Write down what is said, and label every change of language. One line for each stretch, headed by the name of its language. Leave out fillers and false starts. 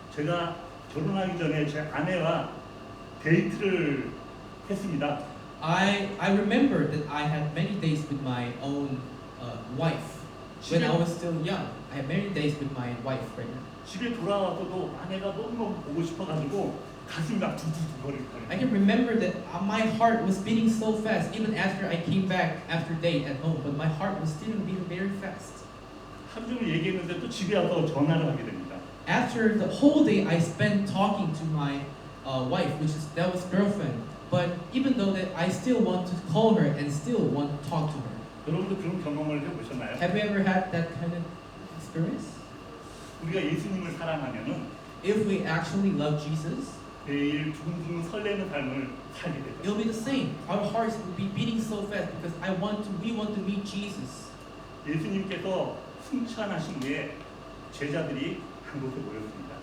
Korean: 제가 결혼하기 전에 제 아내와 데이트를 했습니다.
English: I remember that I had many days with my own wife when I was still young. I had many days with my wife right now.
Korean: 집에 돌아와서도 아내가 너무너무 보고 싶어가지고 가슴이 막 두두두거리고
English: I can remember that my heart was beating so fast even after I came back after date at home, but my heart was still beating very fast.
Korean: 하루 종일 얘기했는데 또 집에 와서 전화를 하게 됩니다.
English: After the whole day I spent talking to my wife, that was girlfriend. But even though that, I still want to call her and still want to talk to her.
Korean: 여러분도 그런 경험을 해보셨나요?
English: Have you ever had that kind of experience?
Korean: 우리가 예수님을 사랑하면은
English: If we actually love Jesus,
Korean: 매일 두근두근 설레는 삶을 살게 되죠.
English: it'll be the same. Our hearts will be beating so fast because we want to meet Jesus.
Korean: 예수님께서 승천하신 후에 제자들이 한 곳에 모였습니다.